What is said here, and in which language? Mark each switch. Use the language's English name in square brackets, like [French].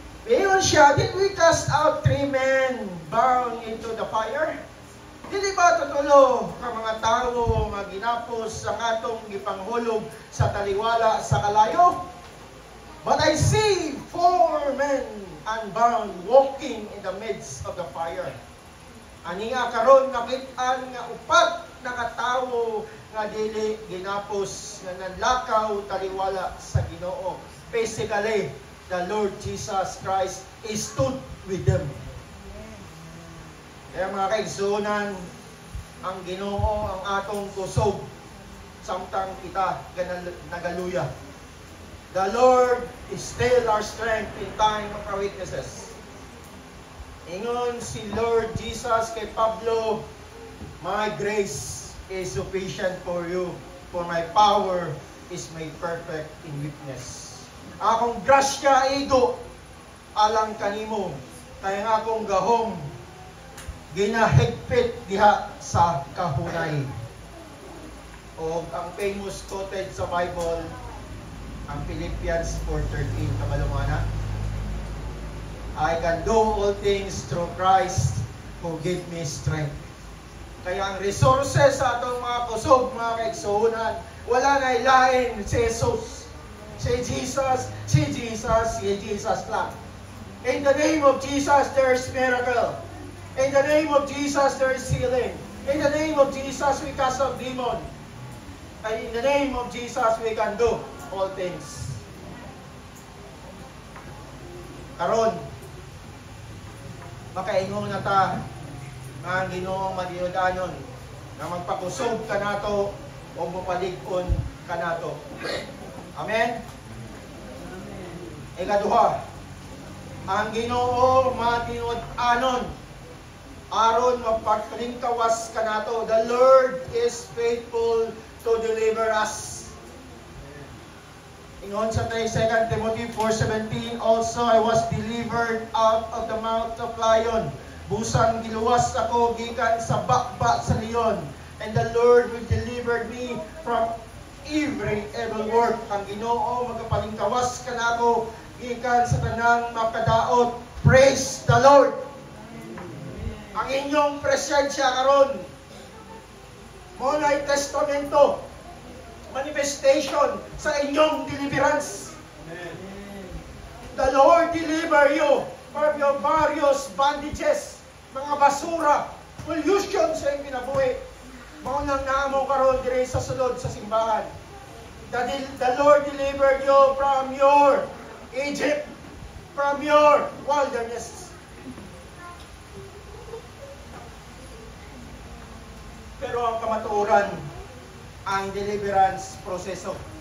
[Cebuano] Ingon siya, [English] did we cast out 3 men bound into the fire? [Cebuano] Dili ba tutulo ang mga tao nga ginapos ang atong gipanghulog sa taliwala sa kalayo? [English] But I see 4 men unbound walking in the midst of the fire. [Cebuano] Ani nga karon nakit-an nga upat na katawo nga dili ginapos nga nanlakaw taliwala sa Ginoo. [English] Basically, the Lord Jesus Christ stood with them. [Cebuano] Kaya mga kaigsunan, ang Ginoo ang atong kusog samtang kita nagaluya. [English] The Lord is still our strength in time of our weaknesses. [Cebuano] Ingon si Lord Jesus kay Pablo, [English] my grace is sufficient for you, for my power is made perfect in weakness. [Cebuano] Akong grasya igo alang kanimo, kaya nga akong gahom ginahigpit diha sa kahunay. O ang famous quoted sa Bible, ang Philippians 4:13, kabalumana. [English] I can do all things through Christ who give me strength. [Cebuano] Kaya ang resources sa atong mga kusog, mga kaigsuhunan, wala na ilain si Jesus. Si Jesus, si Jesus, si Jesus lang. [English] In the name of Jesus, there is miracle. In the name of Jesus, there is healing. In the name of Jesus, we cast out demon. And in the name of Jesus, we can do all things. [Cebuano] Karon, makaingon na ta nga ang Ginoong madiudanon na magpakusog kanato o mapalig-on kanato. Amen? Ikaduha, ang Ginoo matinud-anon aron magpagkalingkawas kanato. [English] The Lord is faithful to deliver us. Ingon sa 2 Timothy 4:17, also I was delivered out of the mouth of lion. [Cebuano] Busan giluwas ako gikan sa bakba sa leon. [English] And the Lord will deliver me from every evil work. [Cebuano] Ang Ginoo magapalingkawas kanako gikan sa tanang makadaot. [English] Praise the Lord. [Cebuano] Ang inyong presensya karon mo na'y testamento, manifestation sa inyong deliverance. [English] The Lord deliver you from your various bondages, [Cebuano] mga basura, [English] pollution sa inyong kinabuhi. [Cebuano] Maunang naamo karon dire sa sulod sa simbahan. [English] The Lord delivered you from your Egypt, from your wilderness. [Cebuano] Pero ang kamatuoran, ang deliverance proseso.